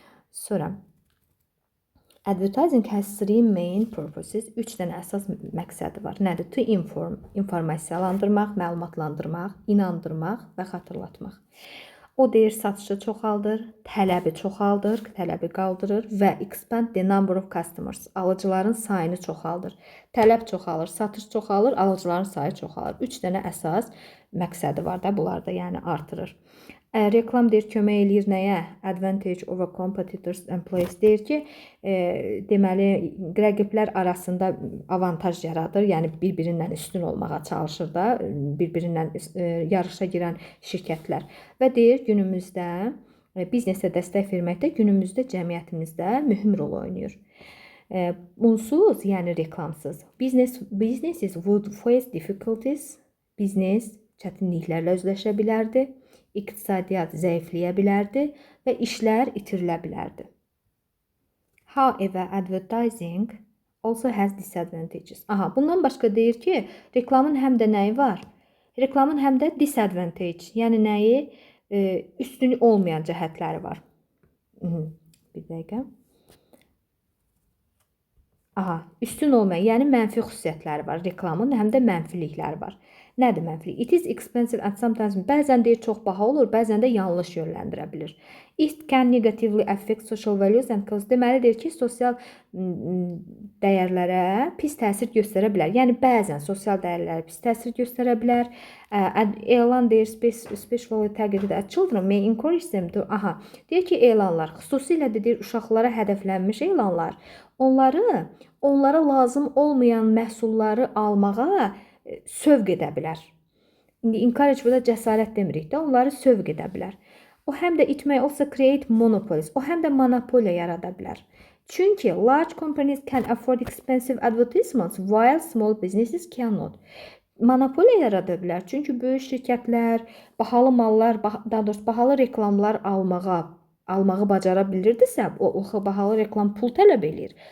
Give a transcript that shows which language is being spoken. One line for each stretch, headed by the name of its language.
Azerbaijani: Sonra
English: advertising has 3 main purposes.
Azerbaijani: 3 dənə əsas məqsədi var. Nədir?
English: To inform,
Azerbaijani: informasiyalandırmaq, məlumatlandırmaq, inandırmaq və xatırlatmaq. O deyir, satışı çoxaldır, tələbi çoxaldır, tələbi qaldırır və
English: expand the number of customers.
Azerbaijani: Alıcıların sayını çoxaldır. Tələb çoxalır, satış çoxalır, alıcıların sayı çoxalır. 3 dənə əsas məqsədi var da, bunlar da yəni artırır. Reklam deyir, kömək eləyir nəyə?
English: Advantage over competitors and place
Azerbaijani: deyir ki, deməli, rəqiblər arasında avantaj yaradır. Yəni, bir-birindən üstün olmağa çalışır da, bir-birindən yarışa girən şirkətlər. Və deyir, günümüzdə biznesə dəstək verməkdə günümüzdə cəmiyyətimizdə mühüm rol oynayır. Bunsuz, yəni reklamsız,
English: businesses would face difficulties,
Azerbaijani: biznes çətinliklərlə üzləşə bilərdi. İqtisadiyyat zəifləyə bilərdi və işlər itirilə bilərdi.
English: However, advertising also has disadvantages.
Azerbaijani: Bundan başqa deyir ki, reklamın həm də nəyi var? Reklamın həm də disadvantage, yəni nəyi? Üstünü olmayan cəhətləri var. Bir dəqiqə. Üstün olmayan, yəni mənfi xüsusiyyətləri var. Reklamın həm də mənfilikləri var. Nədir mənfilik?
English: It is expensive and sometimes
Azerbaijani: bəzən deyir çox baha olur, bəzən də yanlış yönləndirə bilir.
English: It can negatively affect social values and cause.
Azerbaijani: Deməli deyir ki, sosial dəyərlərə pis təsir göstərə bilər. Yəni bəzən sosial dəyərlərə pis təsir göstərə bilər. Elan deyir,
English: especially targeted at children may encourage them to.
Azerbaijani: Deyir ki, elanlar, xüsusilə deyir uşaqlara hədəflənmiş elanlar, onlara lazım olmayan məhsulları almağa sövq edə bilər. İndi encourage burada cəsarət demirik də, onları sövq edə bilər. O həm də
English: it may also create monopolies.
Azerbaijani: O həm də monopoliya yarada bilər. Çünki
English: large companies can afford expensive advertisements while small businesses cannot.
Azerbaijani: Monopoliya yarada bilər. Çünki böyük şirkətlər bahalı mallar, daha doğrusu bahalı reklamlar almağa almağı bacara bilirdisə, o bahalı reklam pul tələb eləyir.